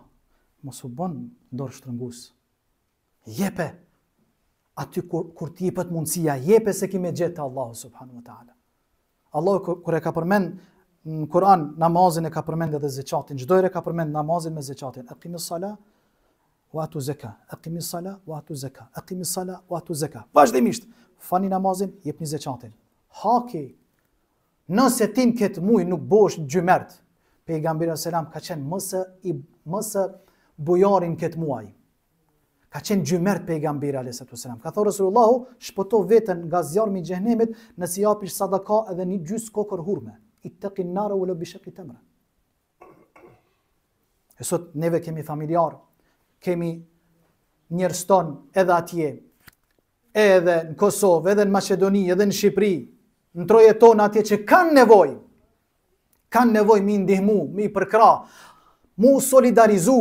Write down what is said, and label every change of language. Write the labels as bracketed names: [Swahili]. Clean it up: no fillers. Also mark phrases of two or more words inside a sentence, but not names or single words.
[Albanian] Mos u bën dorë shtrëngus. Jepe. Aty kur ti jepet mundësia, jepe se ki me gjetë Allahu [Arabic] سبحانه وتعالى. [Albanian] Allahu kur e ka përmend në Kur'an namazin e ka përmend edhe zekatin. Çdo herë ka përmend namazin me zekatin. [Arabic] أقيموا الصلاة وآتوا الزكاة. أقيموا الصلاة وآتوا الزكاة. أقيموا الصلاة وآتوا الزكاة. [Albanian] Vazhdimisht fani namazin, jepni zekatin. Haki. Nëse ti në këtë muaj nuk bosh gjymert, pejgamberi selam ka qenë mëse bujarin këtë muaj. Ka qenë gjymert pejgamberi [Arabic] عليه السلام. [Albanian] Ka thënë Resulullahu, shpëto veten nga zjarmi i xhenemit nëse japish sadaka edhe një gjys kokër hurme. [Arabic] اتقوا النار ولو بشق تمرة. [Albanian] E sot neve kemi familjar, kemi njerëz ton edhe atje, edhe në Kosovë, edhe në Maqedoni, edhe në Shqipëri, në trojet tona atje që kanë nevojë mi ndihmu, mi përkra, mu solidarizu.